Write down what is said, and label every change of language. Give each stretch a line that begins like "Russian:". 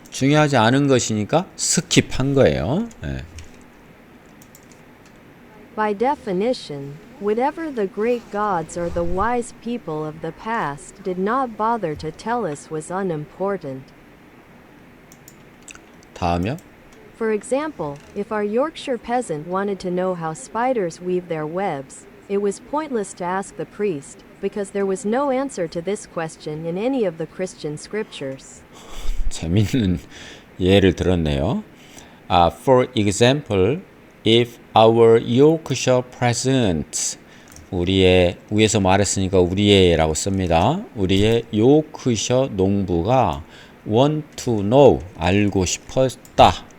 Korean: 중요하지 않은 것이니까 스킵한 거예요.
English: By definition, whatever the great gods or the wise people of the past did not bother to tell us was unimportant.
Korean: 다음이요.
English: For example, if our Yorkshire peasant wanted to know how spiders weave their webs, it was pointless to ask the priest, because there was no answer to this question in any of the Christian scriptures.
Korean: 재밌는 예를 들었네요.
English: For example, if our Yorkshire peasant,
Korean: 우리의 위에서 말했으니까 우리의라고 씁니다. 우리의 요크셔 농부가
English: want to know,
Korean: 알고 싶었다.